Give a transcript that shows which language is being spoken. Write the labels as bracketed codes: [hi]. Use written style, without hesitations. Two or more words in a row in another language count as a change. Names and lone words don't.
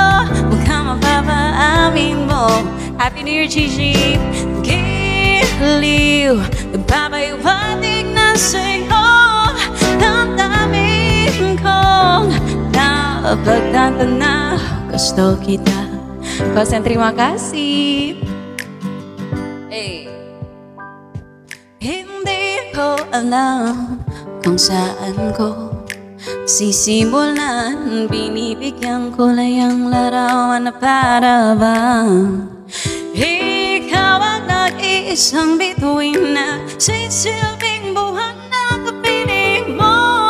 [tl] Huwag ka mapapaamin mo. [en] Happy New Year, [tl] Gigi. Giliw, nagpapahiwatig na sa'yo damdamin kong napagtanto na gusto kita. [ms] Kosen, terima kasih. [tl] Hey. Hindi ko alam kung saan ko sisimulan. Binibigyan ko lang ang larawan na para bang ikaw ang nag-iisang bituin na sisilbing buwan na kapiling mo.